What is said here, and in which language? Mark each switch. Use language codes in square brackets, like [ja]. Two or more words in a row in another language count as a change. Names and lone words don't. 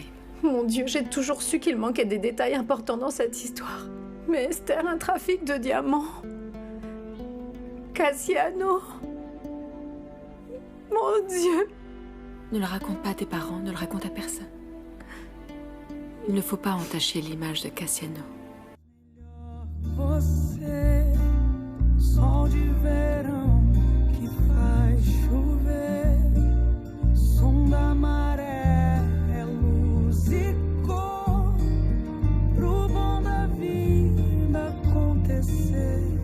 [fr] Mon Dieu, j'ai toujours su qu'il manquait des détails importants dans cette histoire. Mais Esther, un trafic de diamants. Cassiano. Mon Dieu. Ne le raconte pas à tes parents, ne le raconte à personne. Il ne faut pas entacher l'image de Cassiano. [pt] Você, sol de verão que faz chover, som da maré, é luz e cor, pro bom da vida acontecer.